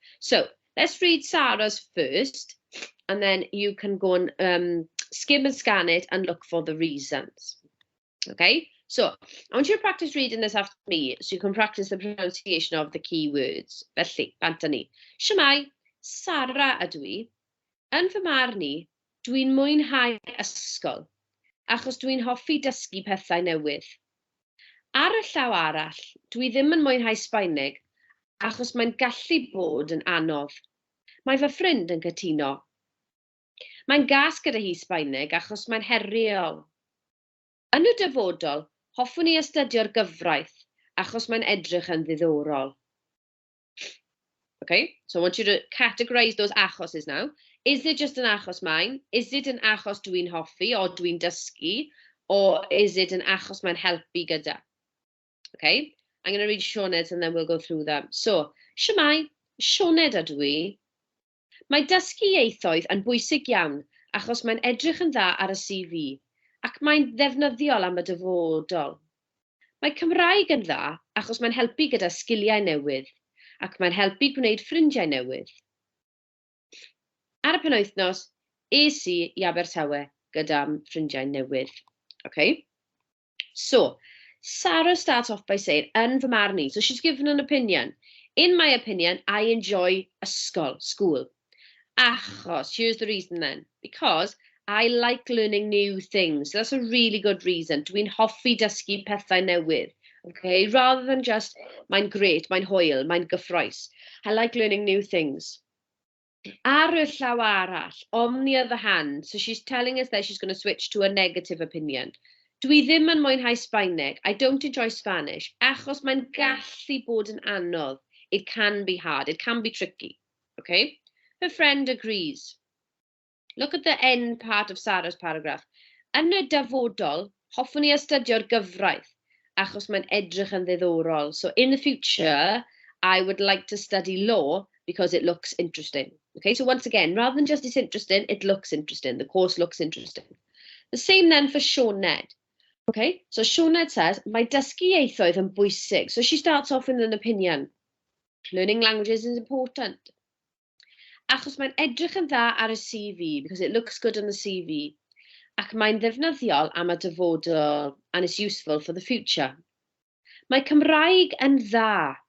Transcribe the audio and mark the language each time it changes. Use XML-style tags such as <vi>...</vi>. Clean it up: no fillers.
<en>So let's read Sarah's first, and then you can go and skim and scan it and look for the reasons. Okay, so I want you to practice reading this after me so you can practice the pronunciation of the key words.</en> <cy>Felly, bant ni. Shwmai, Sarah ydw i. Yn fy marn i, dwi'n mwynhau ysgol, achos dwi'n hoffi dysgu pethau newydd. Ar y llaw arall, dwi ddim yn mwynhau Sbaeneg, achos mae'n gallu bod yn anodd. Mae fy ffrind yn cytuno. Mae'n gas gyda hi Sbaeneg achos mae'n heriol. Yn y dyfodol, hoffwn i astudio'r gyfraith, achos mae'n edrych yn ddiddorol.</cy> <en>Okay, so I want you to categorise those achoses now. Is it just an</en> <cy>achos mae'n?</cy> <en>Is it an</en> <cy>achos dwi'n hoffi</cy> <en>or</en> <cy>dwi'n dysgu?</cy> <en>Or is it an</en> <cy>achos mae'n helpu gyda?</cy> <en>Okay, I'm going to read Sioned's and then we'll go through them.</en> <cy>So, shwmai, Sioned ydw i. Mae dysgu ieithoedd yn bwysig iawn achos mae'n edrych yn dda ar y CV. ac mae'n ddefnyddiol am y dyfodol. Mae Cymraeg yn dda achos mae'n helpu gyda sgiliau newydd, ac mae'n helpu gwneud ffrindiau newydd. Ar y penwythnos, es I Abertawe gyda'n ffrindiau newydd.</cy> <en>Okay? So, Sarah starts off by saying,</en> <cy>yn fy marn I,</cy> <en>so she's given an opinion. In my opinion, I enjoy ysgol, school. Achos, here's the reason then. Because I like learning new things. So that's a really good reason.</en> <cy>Dwi'n hoffi dysgu pethau newydd.</cy> <en>Okay? Rather than just,</en> <cy>mae'n great, mae'n hwyl, mae'n gyffroes.</cy> <en>I like learning new things.</en> <cy>Ar y llaw arall,</cy> <en>on the other hand, so she's telling us that she's going to switch to a negative opinion.</en> <cy>Dwi ddim yn mwynhau Sbaeneg.</cy> <en>I don't enjoy Spanish.</en> <cy>Achos mae'n gallu bod yn anodd.</cy> <en>It can be hard. It can be tricky. Okay? Her friend agrees. Look at the end part of Sarah's paragraph.</en> <cy>Yn y dyfodol, hoffwn I astudio'r gyfraith, achos mae'n edrych yn ddiddorol.</cy> <en>So in the future, I would like to study law because it looks interesting. Okay, so once again, rather than just it's interesting, it looks interesting. The course looks interesting. The same then for Sioned. Okay, so Sioned says,</en> <cy>mae dysgu ieithoedd yn bwysig.</cy> <en>So she starts off with an opinion. Learning languages is important.</en> <cy>Achos mae'n edrych yn dda ar y CV,</cy> <en>because it looks good on the CV.</en> <cy>Ac mae'n ddefnyddiol am y dyfodol,</cy> <en>and it's useful for the future.</en> <cy>Mae Cymraeg yn dda.</cy>